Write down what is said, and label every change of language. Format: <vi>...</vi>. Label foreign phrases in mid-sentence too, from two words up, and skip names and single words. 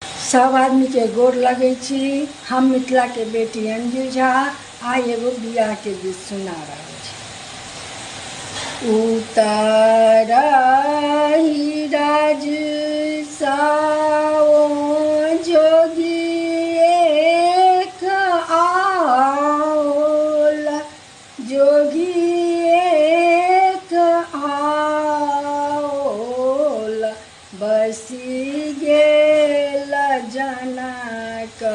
<mai>सब आदमी के गोर लगे छी। हम मिथिला के बेटी अंजू झा आई एगो बियाह के गीत सुना रहा छी। उतरही राज साओ जोगी एक आओला, जोगी एक आओला, बसी गेल जनक</mai>